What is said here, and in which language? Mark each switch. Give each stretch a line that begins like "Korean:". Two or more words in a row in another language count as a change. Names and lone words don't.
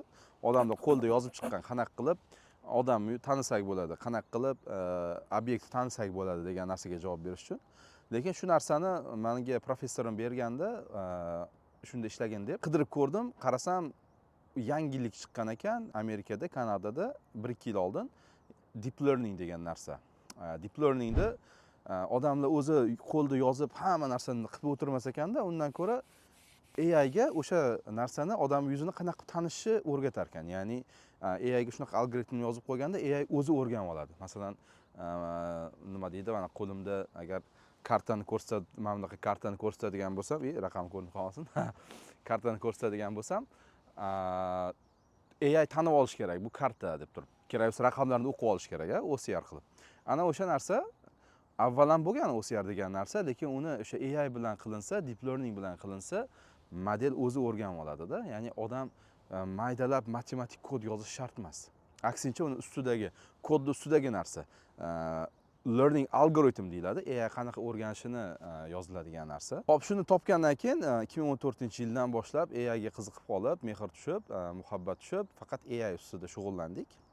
Uzbek: Odamlar qo'lda yozib chiqqan, qanaqa qilib odamni tanisak bo'ladi, qanaqa qilib obyektni tanisak bo'ladi degan narsaga javob berish uchun. Lekin shu narsani menga professorim berganda, shunda ishlagan deb qidirib ko'rdim, qarasam yangilik chiqqan ekan Amerikada, Kanadada 1-2 yil oldin
English: deep learning
Uzbek: degan narsa.
English: Deep learningda
Uzbek: odamlar o'zi qo'lda yozib hamma narsani qilib o'tirmas ekanda, undan ko'ra AI ga o'sha narsani odam yuzini qanaqa tanishni o'rgatar ekan. Ya'ni AI ga shunaqa algoritmni yozib qo'yganda AI o'zi o'rganib oladi. Masalan, nima deydi, mana qo'limda agar kartani ko'rsat, mana bunaqa kartani ko'rsatadigan bo'lsam, raqam ko'rinib qolsin. Kartani ko'rsatadigan bo'lsam, AI tanib olish kerak, bu karta deb turib. Kerak bo'lsa raqamlarni o'qib olish kerak, OCR qilib. Ana o'sha narsa avvalan bo'lgan OCR degan narsa, lekin uni o'sha AI bilan qilinsa,
English: deep learning
Uzbek: bilan qilinsa, model o'zi o'rganib oladida. Ya'ni odam maydalab matematik kod yozish shart emas. Aksincha uni ustidagi, kodning ustidagi narsa, learning algoritm deyiladi. AI qanaqa o'rganishini yoziladigan narsa. Hop, shuni topgandan keyin 2014-yildan boshlab AI ga qiziqib qolib, mehr tushib, muhabbat tushib, faqat AI ustida shug'ullandik.